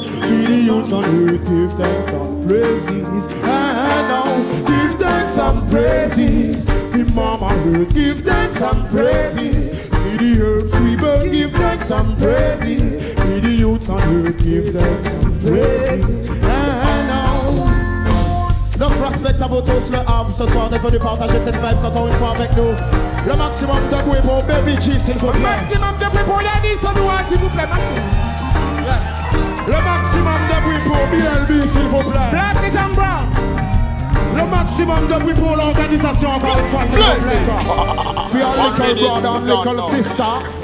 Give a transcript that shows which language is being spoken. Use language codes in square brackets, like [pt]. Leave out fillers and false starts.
[en] To the youths on earth, give thanks and praises. And now, give thanks and praises. To Mama would give thanks and praises. To the earth, we burn, give thanks and praises. To the youths on earth, give thanks and praises. And now. [fr] Notre respect à vous tous, le Havre ce soir d'être venu partager cette vibe encore une fois avec nous. Le maximum de bruit pour Baby G, s'il vous plaît. Le maximum de bruit pour Yannis Sonoua, s'il vous plaît, merci. Le maximum de bruit pour BLB, s'il vous plaît. Black Nation Brown. Le maximum de bruit pour l'organisation, encore une fois, c'est le plaisir. [en] For your little brother and little sister.